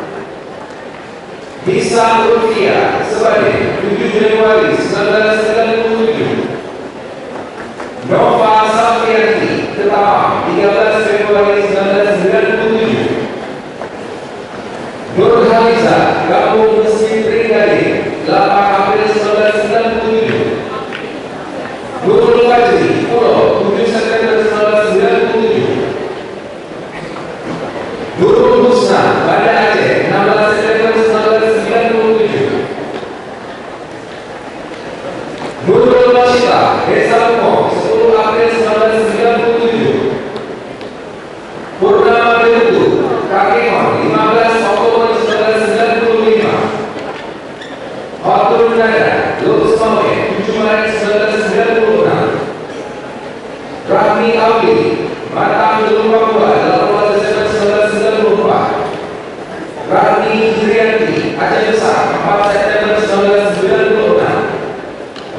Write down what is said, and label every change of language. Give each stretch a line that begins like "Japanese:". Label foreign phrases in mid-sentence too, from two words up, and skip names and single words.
Indonesian: Bisa Ulfia Sebade 7 Januari 1997. Nova Safiati Ketapang 13 Februari 1997. Nur Haliza Kampung Mesin Tringgade 8 April 1997. Nurul Fajri Pulau 7 September 1997. Nurul Husna Banda Aceh 16 September 1997. Nurul Bashita Desa Lumong 10 April 1997. Purnama Berutu Kakemon 15 Oktober 1995. Fatul Nada Lulus Mawe 7 Maret 1996. Rahmi Auli Batam Jalur Papua 18 Desember 1994. Rahmi Hidrianti Aceh Besar 4 September 1996.